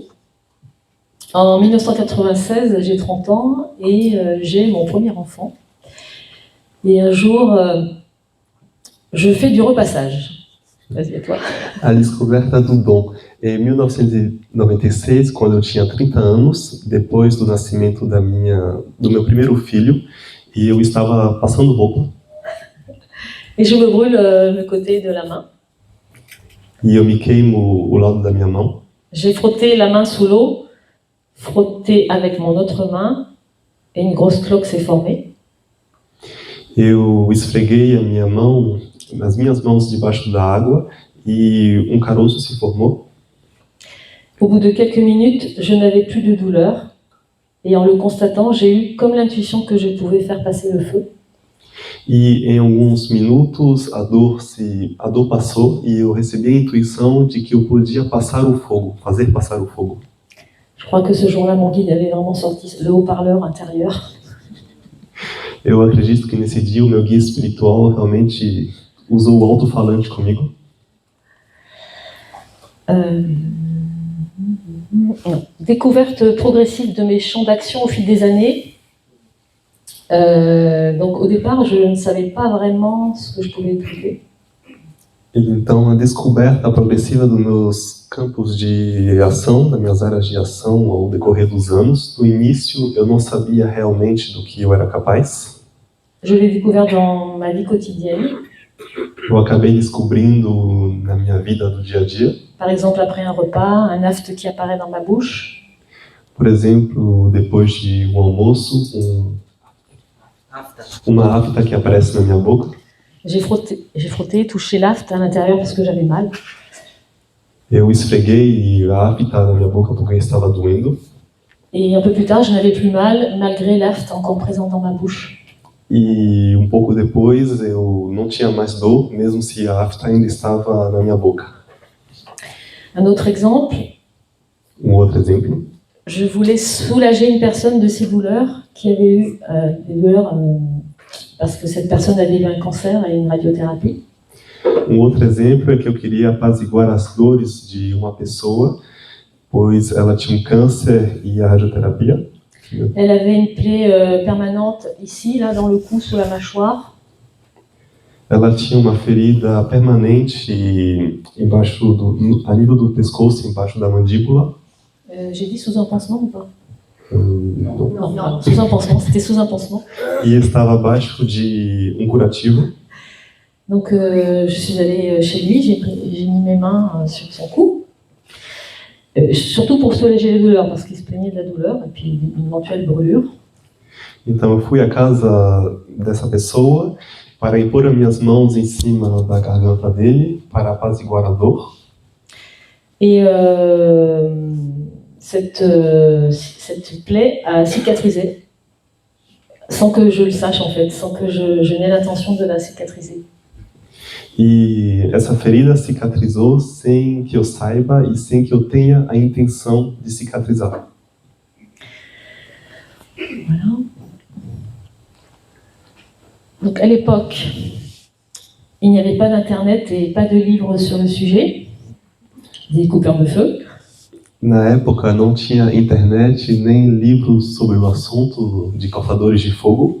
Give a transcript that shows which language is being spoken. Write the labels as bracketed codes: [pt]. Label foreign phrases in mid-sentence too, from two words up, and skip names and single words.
[fr] En 1996, j'ai 30 ans et j'ai mon premier enfant. Et un jour, je fais du repassage. Vas-y, à toi. [pt] A descoberta do dom. Em 1996, quando eu tinha 30 anos, depois do nascimento do meu primeiro filho, e eu estava passando roupa. [fr] Et je me brûle le côté de la main. [pt] E eu me queimo o lado da minha mão. [fr] J'ai frotté la main sous l'eau, frotté avec mon autre main, et une grosse cloque s'est formée. [pt] Eu esfreguei a minha mão, as minhas mãos debaixo da água, e um caroço se formou. [fr] Au bout de quelques minutes, je n'avais plus de douleur. Et en le constatant, j'ai eu comme l'intuition que je pouvais faire passer le feu. [pt] E em alguns minutos a dor passou e eu recebi a intuição de que eu podia passar o fogo, fazer passar o fogo. [fr] Je crois que ce jour-là, mon guide avait vraiment sorti le haut-parleur intérieur. [pt] Eu acredito que nesse dia o meu guia espiritual realmente usou o alto-falante comigo. [fr] Découverte progressive de mes champs d'action au fil des années. Donc au départ, je ne savais pas vraiment ce que je pouvais traiter. [pt] E então, a descoberta progressiva dos meus campos de ação, das minhas áreas de ação ao decorrer dos anos. No início, eu não sabia realmente do que eu era capaz. [fr] Je l'ai découvert dans ma vie quotidienne. [pt] Eu acabei descobrindo na minha vida do dia a dia. [fr] Par exemple, après un repas, un aft qui apparaît dans ma bouche. [pt] Por exemplo, depois de um almoço, Afta. uma afta que aparece na minha boca. [fr] J'ai frotté, touché l'aft à l'intérieur parce que j'avais mal. [pt] Eu esfreguei a afta na minha boca porque estava doendo. [fr] Et un peu plus tard, je n'avais plus mal, malgré l'aft encore présent dans ma bouche. [pt] E um pouco depois eu não tinha mais dor, mesmo se a afta ainda estava na minha boca. [fr] Un autre exemple, [pt] Um outro exemplo. [fr] je voulais soulager une personne de ses douleurs qui avait eu des douleurs parce que cette personne avait eu un cancer et une radiothérapie. [pt] Um outro exemplo é que eu queria apaziguar as dores de uma pessoa, pois ela tinha um câncer e a radioterapia. [fr] Elle avait une plaie permanente ici, là, dans le cou, sous la mâchoire. [pt] Ela tinha uma ferida permanente embaixo a nível do pescoço, embaixo da mandíbula. [fr] J'ai dit sous un pansement ou pas? [pt] Não. [fr] Non, sous un pansement, c'était sous un pansement. [pt] E estava abaixo de um curativo. [fr] Donc je suis allée chez lui, j'ai mis mes mains sur son cou. Surtout pour soulager les douleurs, parce qu'il se plaignait de la douleur et puis d'une éventuelle brûlure. [pt] Então eu fui à casa dessa pessoa para impor as minhas mãos em cima da garganta dele para apaziguar a dor. [fr] Et cette plaie a cicatrisé, sans que je le sache en fait, sans que je n'ai l'intention de la cicatriser. [pt] E essa ferida cicatrizou sem que eu saiba e sem que eu tenha a intenção de cicatrizar. [fr] Voilà. Donc à l'époque, il n'y avait pas d'internet et pas de livres sur le sujet, des coupeurs de feu. [pt] Na época não tinha internet nem livros sobre o assunto de cortadores de fogo.